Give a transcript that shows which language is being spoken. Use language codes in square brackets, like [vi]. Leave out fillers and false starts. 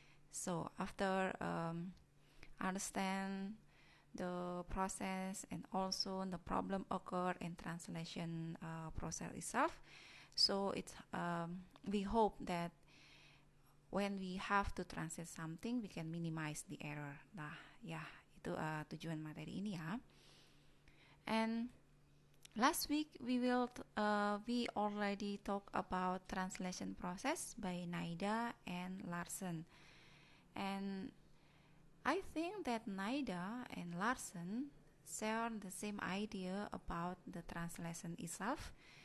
[en] So after understand the process and also the problem occur in translation process itself, so it's we hope that when we have to translate something we can minimize the error. [id] Nah, ya itu tujuan materi ini ya. [en] And last week we already talked about translation process by Naida and Larson, and I think that Naida and Larson share the same idea about the translation itself.